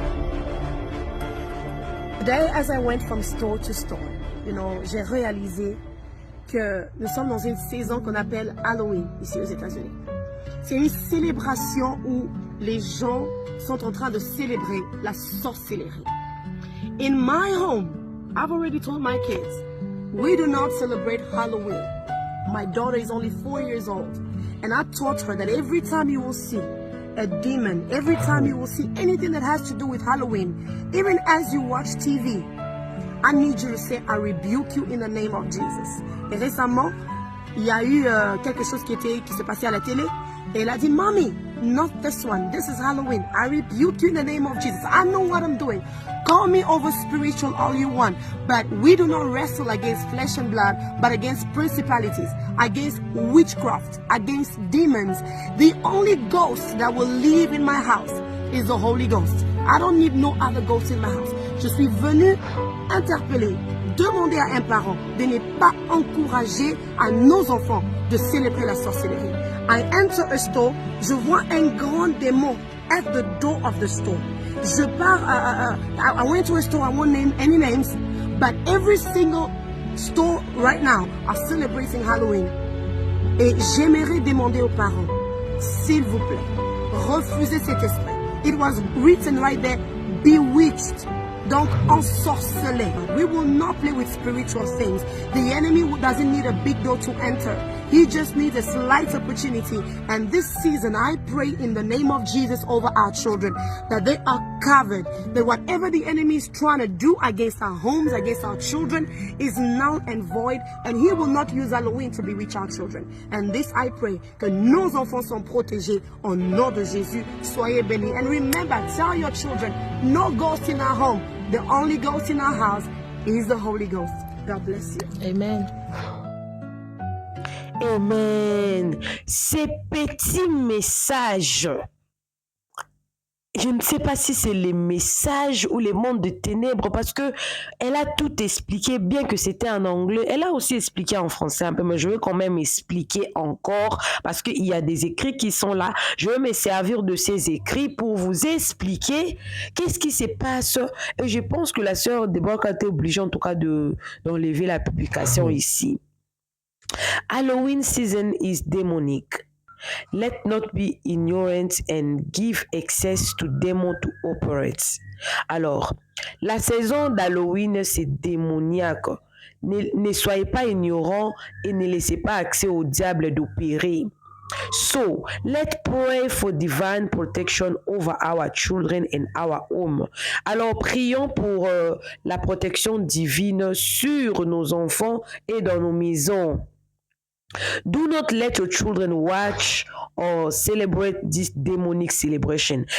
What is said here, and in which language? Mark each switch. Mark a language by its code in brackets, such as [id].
[en] Today, as I went from store to store, [fr] j'ai réalisé que nous sommes dans une saison qu'on appelle Halloween ici aux États-Unis. C'est une célébration où les gens sont en train de célébrer la sorcellerie. [en] In my home, I've already told my kids, we do not celebrate Halloween. My daughter is only 4 years old, and I taught her that every time you will see a demon, every time you will see anything that has to do with Halloween, even as you watch TV, I need you to say, I rebuke you in the name of Jesus. [fr] Et récemment, il y a eu quelque chose qui s'est passé à la télé, et elle a dit, [en] Mommy, not this one, this is Halloween. I rebuke you in the name of Jesus. I know what I'm doing. Call me over spiritual all you want, but we do not wrestle against flesh and blood, but against principalities, against witchcraft, against demons. The only ghost that will live in my house is the Holy Ghost. I don't need no other ghost in my house. [fr] Je suis venu interpeller, demander à un parent de ne pas encourager à nos enfants de célébrer la sorcellerie. [en] I enter a store, [fr] je vois un grand démon [en] at the door of the store. [fr] Je pars, [en] I went to a store, I won't name any names, but every single store right now are celebrating Halloween. [fr] Et j'aimerais demander aux parents, s'il vous plaît, refusez cet esprit. [en] It was written right there, bewitched. [fr] Donc, ensorcelé. [en] We will not play with spiritual things. The enemy doesn't need a big door to enter. He just needs a slight opportunity. And this season, I pray in the name of Jesus over our children that they are covered. That whatever the enemy is trying to do against our homes, against our children, is null and void. And he will not use Halloween to bewitch our children. And this I pray, [fr] que nos enfants sont protégés au nom de Jésus. Soyez bénis. [en] And remember, tell your children, no ghost in our home. The only ghost in our house is the Holy Ghost. God bless you. Amen. Amen. [fr] Ces petits messages, je ne sais pas si c'est les messages ou les mondes de ténèbres, parce que elle a tout expliqué, bien que c'était en anglais. Elle a aussi expliqué en français un peu, mais je vais quand même expliquer encore, parce qu'il y a des écrits qui sont là. Je vais me servir de ces écrits pour vous expliquer qu'est-ce qui se passe. Et je pense que la sœur Deborah a été obligée, en tout cas, d'enlever la publication ici. [en] Halloween season is demonic. Let not be ignorant and give access to demons to operate. [fr] Alors, la saison d'Halloween, c'est démoniaque. Ne soyez pas ignorants et ne laissez pas accès au diable d'opérer. [en] So, let's pray for divine protection over our children and our home. [fr] Alors, prions pour la protection divine sur nos enfants et dans nos maisons. [en] Do not let your children watch or celebrate this demonic celebration.